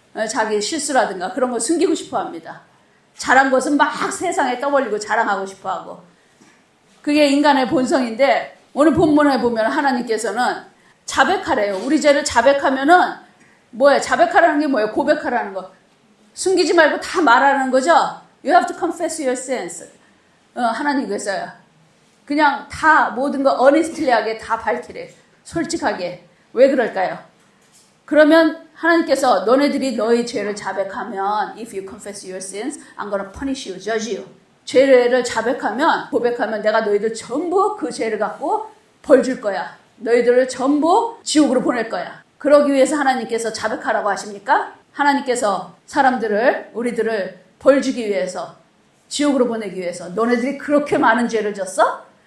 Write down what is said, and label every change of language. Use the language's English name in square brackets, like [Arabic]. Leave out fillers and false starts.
[Korean] 자기 실수라든가 그런 거 숨기고 싶어 합니다. 잘한 것은 막 세상에 떠벌리고 자랑하고 싶어 하고. 그게 인간의 본성인데 오늘 본문에 보면 하나님께서는 자백하래요. 우리 죄를 자백하면은 뭐예요? 자백하라는 게 뭐예요? 고백하라는 거. 숨기지 말고 다 말하는 거죠? [English] You have to confess your sins. [Korean] 하나님께서요. 그냥 다 모든 거 honestly하게 다 밝히래. 솔직하게. 왜 그럴까요? 그러면 하나님께서 너네들이 너희 죄를 자백하면 [English] if you confess your sins, I'm gonna punish you, judge you. [Korean] 죄를 자백하면 고백하면 내가 너희들 전부 그 죄를 갖고 벌 줄 거야. 너희들을 전부 지옥으로 보낼 거야. 그러기 위해서 하나님께서 자백하라고 하십니까? 하나님께서 우리들을 벌 주기 위해서 지옥으로 보내기 위해서 너네들이 그렇게 많은 죄를 졌어?